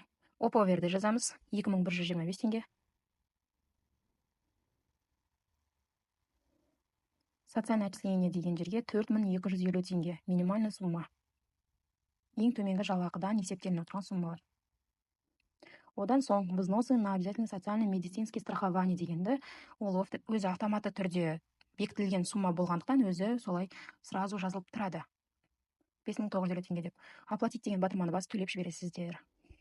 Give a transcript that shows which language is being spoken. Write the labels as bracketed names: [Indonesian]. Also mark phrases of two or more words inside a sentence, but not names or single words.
[Kazakh] ОПОВерді жазамыз. 2125 теңге. [Russian] Социальное отчисление [Kazakh] деген жерге 4250 теңге. [Russian] Минимальный сумма. [Kazakh] Ең төменгі жалақыдан есептеліп тұрған суммалар. Одан соң [Russian] взносы на обязательный социальный медицинский страхование [Kazakh] дегенді, ол өзі автоматты түрде бекітілген сумма болғандықтан өзі солай сразу жазылып тұрады. 5950 теңге деп. Оплатить деген батырманы басып төлеп жібересіздер.